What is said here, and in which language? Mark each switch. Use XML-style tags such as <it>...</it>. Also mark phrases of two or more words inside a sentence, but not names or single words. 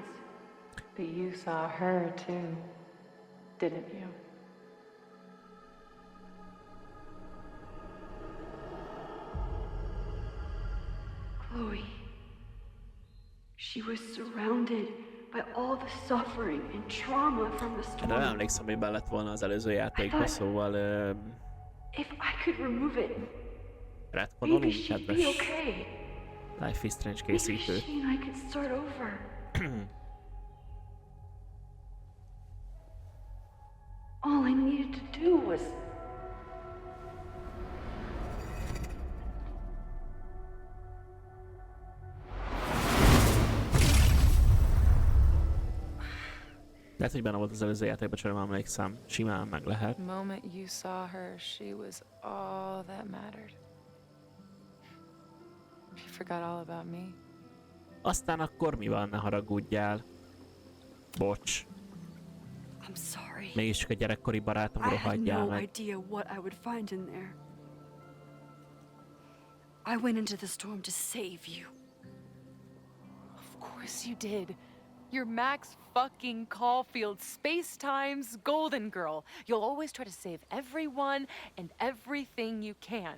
<en>But you saw her too, didn't you? Chloe. She was surrounded by all the suffering and trauma from the storm.</en> <hu>Nem emlékszem, hogy be lett volna az előző játékba, szóval...</hu> <en>If I could remove it, maybe</en> <hu>retkonolunk,</hu> <en>she'd</en> <hu>kedves</hu> <en>be okay.</en> <hu>Life is Strange</hu> <en>Maybe</en> <hu>készítő.</hu> <en>she and I could start over. All I needed to do was...</en> <hu>Lehet, hogy benne volt az előző játékban, csak nem emlékszem. Simán meg lehet. The moment you saw her, she was all that mattered. She forgot all about me. Aztán akkor mi van, ne haragudjál. Bocs.</hu> <en>I'm sorry.</en> <hu>Mégis csak a gyerekkori barátomról</hu> <en>I had</en> <hu>hagyjál</hu> <en>no</en> <hu>meg.</hu> <en>idea what I would find in there. I went into the storm to save you. Of course you did. You're Max fucking Caulfield, Space-Time's golden girl. You'll always try to save everyone and everything you can.</en>